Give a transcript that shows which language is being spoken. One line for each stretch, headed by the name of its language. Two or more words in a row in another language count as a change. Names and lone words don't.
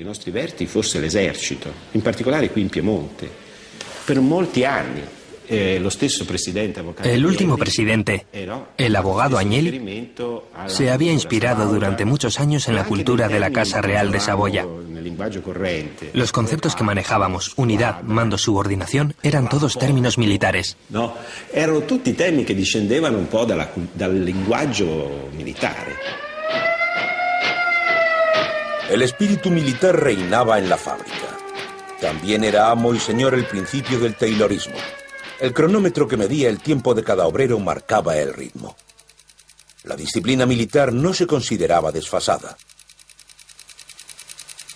Spanish: El último presidente, el abogado Agnelli, se había inspirado durante muchos años en la cultura de la Casa Real de Saboya. Los conceptos que manejábamos, unidad, mando, subordinación, eran todos términos militares. No,
Italian: erano tutti temi che discendevano un po' dal linguaggio militare.
Spanish: El espíritu militar reinaba en la fábrica. También era amo y señor el principio del taylorismo. El cronómetro que medía el tiempo de cada obrero marcaba el ritmo. La disciplina militar no se consideraba desfasada.